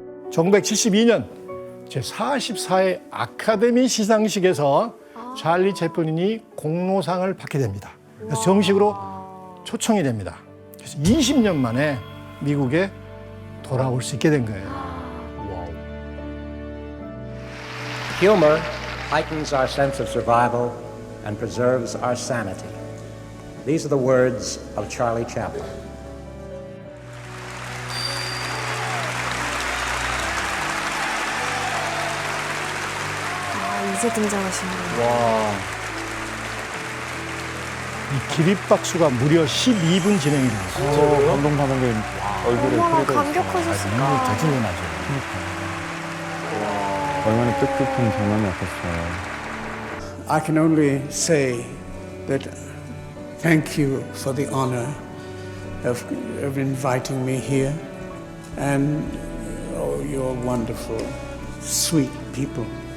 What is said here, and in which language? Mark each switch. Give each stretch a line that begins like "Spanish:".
Korean: 1972년 제44회 아카데미 시상식에서 찰리 채플린이 공로상을 받게 됩니다. 그래서 정식으로 초청이 됩니다. 그래서 20년 만에 미국에 돌아올 수 있게 된 거예요.
English: Humor heightens our sense of survival and preserves our sanity. These are the words of Charlie Chaplin.
Korean: 이제 등장하시는군요. 이 기립박수가 무려 12분 진행이 되었어요. 감동받은 게 얼굴에 얼마나 흐르고 있어요. 감격하셨을까. 저질러 나죠. 얼마나 뜻깊은 장면이었겠어요.
English: I can only say that thank you for the honor of inviting me here. And oh, you're wonderful, sweet people.